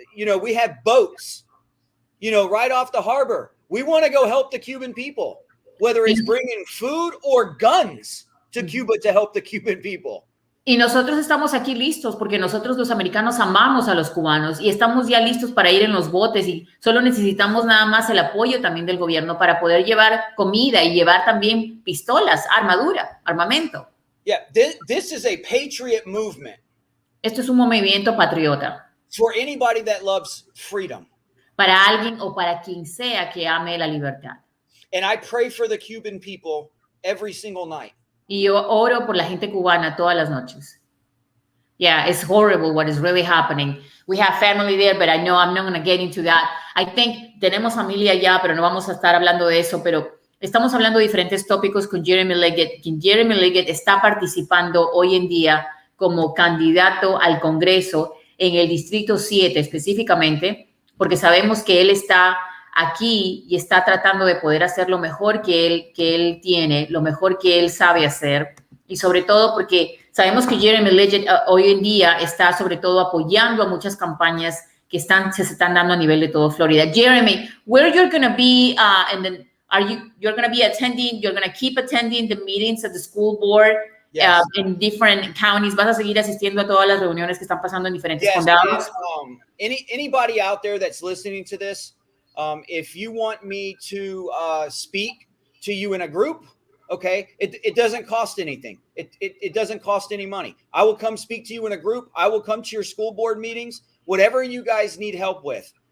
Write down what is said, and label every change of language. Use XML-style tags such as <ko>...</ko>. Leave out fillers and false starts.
<en>You know, we have boats, you know, right off the harbor. We want to go help the Cuban people, whether it's bringing food or guns to Cuba to help the Cuban people.</en> <es>Y nosotros estamos aquí listos porque nosotros los americanos amamos a los cubanos y estamos ya listos para ir en los botes y solo necesitamos nada más el apoyo también del gobierno para poder llevar comida y llevar también pistolas, armadura, armamento.</es> <en>Yeah, this is a patriot movement.</en> <es>Esto es un movimiento patriota.</es> <en>For anybody that loves freedom.</en> <es>Para alguien o para quien sea que ame la libertad.</es> <en>And I pray for the Cuban people every single night.</en> <es>Y yo oro por la gente cubana todas las noches.</es> <en>Yeah, it's horrible what is really happening. We have family there, but I know I'm not going to get into that. I think</en> <es>tenemos familia allá, pero no vamos a estar hablando de eso, pero estamos hablando de diferentes tópicos con Jeremy Lidgett. Jeremy Lidgett está participando hoy en día como candidato al Congreso en el Distrito 7 específicamente, porque sabemos que él está aquí y está tratando de poder hacer lo mejor que él tiene, lo mejor que él sabe hacer, y sobre todo porque sabemos que Jeremy Lidgett hoy en día está sobre todo apoyando a muchas campañas que se están dando a nivel de todo Florida.</es> <en>Jeremy, where you're going to be you're going to be attending, you're going to keep attending the meetings at the school board? Yes. In different counties,</en> <es>vas a seguir asistiendo a todas las reuniones que están pasando en diferentes condados.</es> <en>Anybody out there that's listening to this, if you want me to speak to you in a group, okay, it doesn't cost anything. It doesn't cost any money. I will come speak to you in a group. I will come to your school board meetings, whatever you guys need help with.</en>